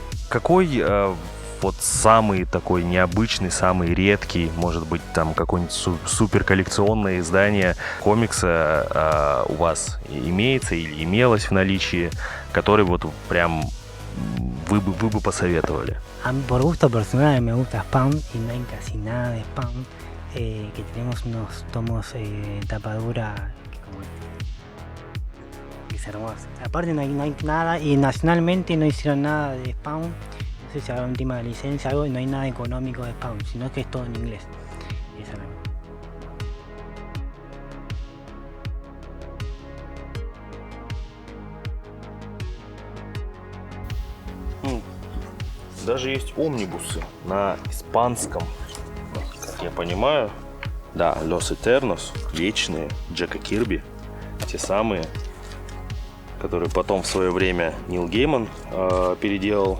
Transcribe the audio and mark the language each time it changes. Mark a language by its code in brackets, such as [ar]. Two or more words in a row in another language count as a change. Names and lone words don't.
[ru] какой вот самый такой необычный, самый редкий, может быть, там какое-нибудь супер коллекционное издание комикса у вас имеется или имелось в наличии, который вот прям вы бы посоветовали? [es] A mí, por gusto personal me gusta Spawn y no hay casi nada de Spawn. Que tenemos unos tomos tapa dura que como que es hermoso. Aparte no hay nada y nacionalmente no hicieron nada de Spawn. No sé si habrá un tema de licencia algo y no hay nada económico de Spawn, sino que es todo en inglés. Esa no. [ru] Даже есть омнибусы на испанском, как я понимаю. Да, Los Eternos, вечные, Джека Кирби, те самые, которые потом в свое время Нил Гейман переделал.